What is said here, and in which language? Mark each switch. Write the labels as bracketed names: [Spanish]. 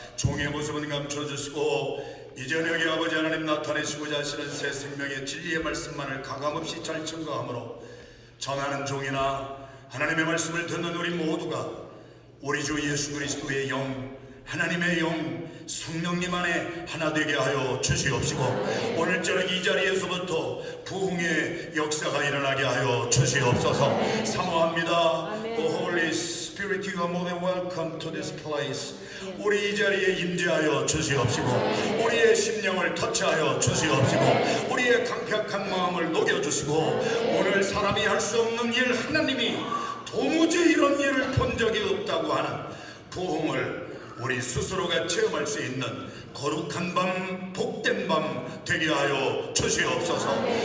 [Korean] 종의 모습은 감춰주시고 이 저녁에 아버지 하나님 나타내시고자 하시는 새 생명의 진리의 말씀만을 가감없이 잘 증거함으로 전하는 종이나 하나님의 말씀을 듣는 우리 모두가 우리 주 예수 그리스도의 영, 하나님의 영, 성령님 안에 하나 되게 하여 주시옵시고 오늘 저녁 이 자리에서부터 부흥의 역사가 일어나게 하여 주시옵소서. 사모합니다. [English] The Holy Spirit, you are more than welcome to this place. [Korean] 우리 이 자리에 임재하여 주시옵시고 우리의 심령을 터치하여 주시옵시고 우리의 강팍한 마음을 녹여주시고 오늘 사람이 할 수 없는 일, 하나님이 도무지 이런 일을 본 적이 없다고 하는 부흥을 우리 스스로가 체험할 수 있는 거룩한 밤, 복된 밤 되게 하여 주시옵소서.